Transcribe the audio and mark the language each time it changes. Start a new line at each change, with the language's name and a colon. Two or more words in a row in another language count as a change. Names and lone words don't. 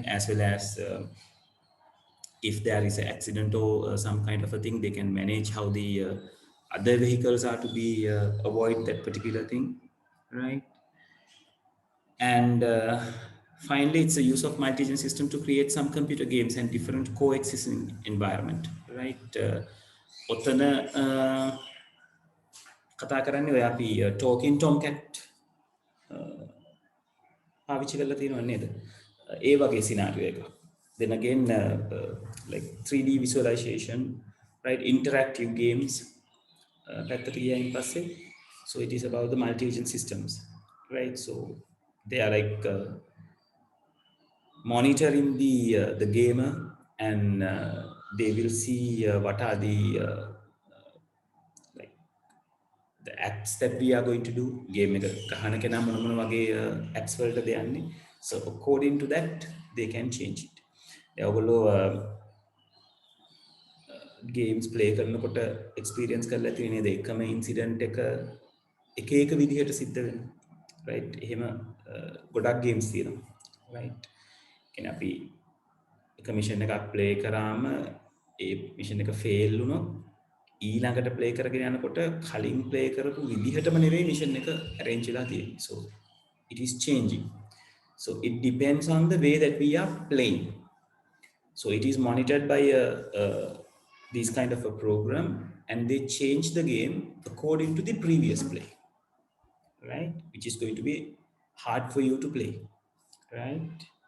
English: As well as if there is an accident or some kind of a thing, they can manage how the other vehicles are to be avoid that particular thing, right? And finally, it's a use of multi-agent system to create some computer games and different coexisting environment, right?
Sinhala: ඔතන කතා කරන්නේ ඔය අපි talking tomcat පාවිච්චි කරලා තියෙනව නේද? ඒ වගේ scenario එකක්.
English: Then again, like 3D visualization, right? Interactive games.
Sinhala: පැත්තට ගියායින් පස්සේ,
English: so it is about the multi-agent systems, right? So they are like monitoring the gamer, and they will see what are the like the acts that we are going to do.
Sinhala: Game එක ගහන කෙනා මොන මොන වගේ acts වලටද යන්නේ.
English: So according to that they can change it.
Sinhala: ඔයගොල්ලෝ
English: games play
Sinhala: කරනකොට experience කරලා තියෙන නේද? එකම incident එක එක එක විදිහට සිද්ධ වෙනවා, right? එහෙම ගොඩක් games තියෙනවා, right? කියන්නේ අපි එක mission එකක් play කරාම ඒ mission එක fail වුණොත් ඊළඟට play කරගෙන යනකොට කලින් play කරපු විදිහටම නෙවෙයි mission එක arrange වෙලා තියෙන්නේ.
English: So it is changing. So it depends on the way that we are playing. So it is monitored by this kind of a program, and they change the game according to the previous play, right? Which is going to be hard for you to play, right?